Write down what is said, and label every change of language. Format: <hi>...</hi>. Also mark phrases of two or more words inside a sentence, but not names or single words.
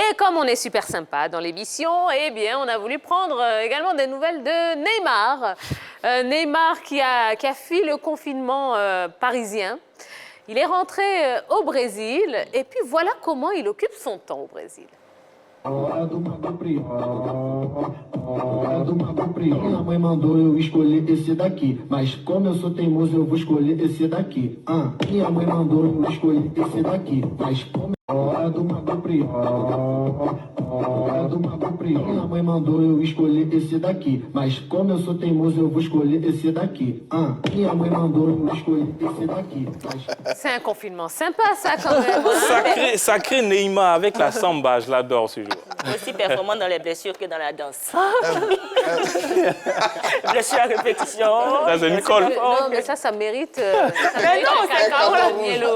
<fr>Et comme on est super sympa dans l'émission, eh bien, on a voulu prendre également des nouvelles de Neymar. Neymar qui a fui le confinement parisien. Il est rentré au Brésil et puis voilà comment il occupe son temps au Brésil.</fr> <pt>Minha mãe mandou eu escolher esse daqui, mas como eu sou teimoso eu vou escolher esse daqui. Minha mãe mandou eu escolher esse daqui, mas como hora do Mago Pri, hora do Mago Pri. Minha mãe mandou eu escolher esse daqui, mas como eu sou teimoso eu vou escolher esse daqui. Minha mãe mandou eu escolher esse daqui.</pt> <fr>C'est un confinement sympa ça quand même. Sacré Neymar avec la samba, je l'adore ce jour. Aussi performant dans les blessures que dans la danse. Blessure à répétition. Ça, c'est Nicole. Non, mais ça mérite. Mais non, c'est carton yellow.</fr>